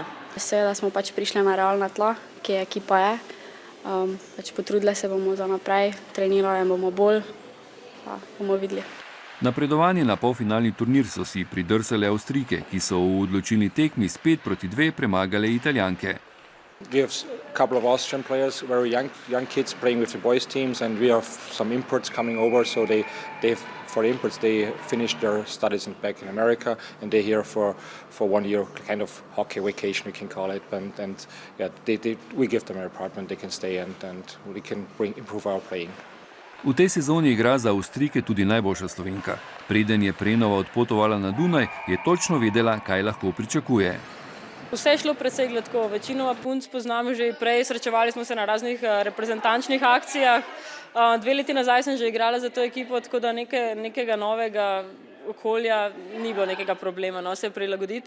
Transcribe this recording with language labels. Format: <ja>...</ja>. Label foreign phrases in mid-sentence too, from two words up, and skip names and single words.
<sl>Seveda smo pač prišli na realna tla, ki ekipa je. Potrudili se bomo za naprej, trenirali bomo bolj, pa bomo videli. Napredovanje na polfinalni turnir so si pridrsale Avstrijke, ki so v odločilni tekmi s 5-2 premagale Italijanke.</sl> <en>We have a couple of Austrian players, very young kids playing with the boys teams, and we have some imports coming over. So for the imports, they finished their studies back in America, and they're here for 1 year, kind of hockey vacation, we can call it. And we give them an apartment, they can stay, and we can improve our playing.</en> <sl>V tej sezoni igra za Avstrijke tudi najboljša Slovenka. Preden je Prenova odpotovala na Dunaj, je točno vedela, kaj lahko pričakuje. Vse je šlo precej gladko, večinoma punc poznamo že prej, srečevali smo se na raznih reprezentančnih akcijah. 2 leti nazaj sem že igrala za to ekipo, tako da nekega novega okolja ni bilo nekega problema, se prilagoditi.</sl>